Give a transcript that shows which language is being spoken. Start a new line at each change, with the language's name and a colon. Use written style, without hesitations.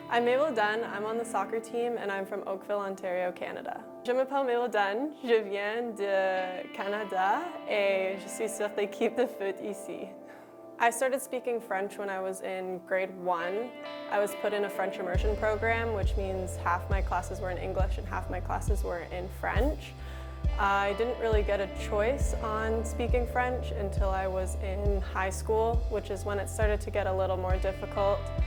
English: I'm Mabel Dunn, I'm on the soccer team and I'm from Oakville, Ontario, Canada.
French: Je m'appelle Mabel Dunn, je viens de Canada et je suis sur l'équipe de foot ici.
English: I started speaking French when I was in grade 1. I was put in a French immersion program, which means half my classes were in English and half my classes were in French. I didn't really get a choice on speaking French until I was in high school, which is when it started to get a little more difficult.